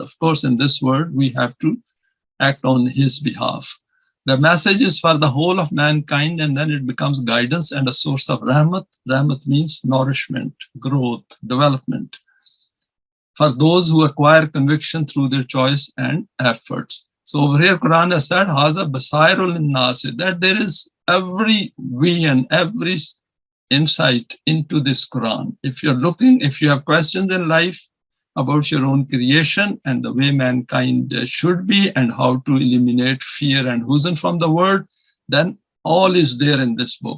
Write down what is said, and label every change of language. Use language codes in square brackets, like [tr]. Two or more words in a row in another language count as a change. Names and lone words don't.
[en] Of course, in this word, we have to act on his behalf. The message is for the whole of mankind, and then it becomes guidance and a source of rahmat. Rahmat means nourishment, growth, development. For those who acquire conviction through their choice and efforts. So over here, Quran has said, [ar] هذا بصائر للناس, [en] that there is every vision, every insight into this Quran. If you're looking, if you have questions in life about your own creation and the way mankind should be and how to eliminate fear and huzn from the world, then all is there in this book.